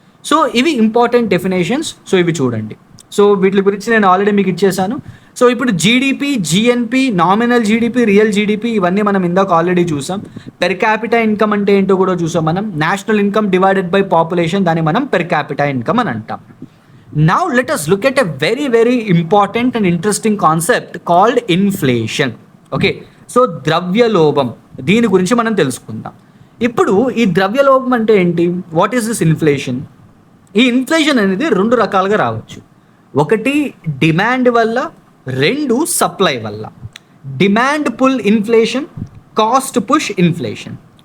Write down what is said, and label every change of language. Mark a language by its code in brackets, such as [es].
[te] So ఇవి important definitions. So ఇవి చూడండి. సో వీటి గురించి నేను ఆల్రెడీ మీకు ఇచ్చేసాను. సో ఇప్పుడు GDP, GNP, nominal GDP, real GDP, ఇవన్నీ మనం ఇందాక ఆల్రెడీ చూసాం. పెర్ క్యాపిటా ఇన్కమ్ అంటే ఏంటో కూడా చూసాం మనం. [en] national income divided by population, [te] దాన్ని మనం పెర్ క్యాపిటా ఇన్కమ్ అని అంటాం. [en] Now let us look at a very very important and interesting concept called inflation. [te] Okay, so ద్రవ్యలోభం, దీని గురించి మనం తెలుసుకుందాం. ఇప్పుడు ఈ ద్రవ్యలోభం అంటే ఏంటి? [en] What is this inflation? [te] ఈ ఇన్ఫ్లేషన్ అనేది రెండు రకాలుగా రావచ్చు. ఒకటి డిమాండ్ వల్ల, రెండు సప్లై వల్ల. [en] Demand pull inflation, cost push inflation.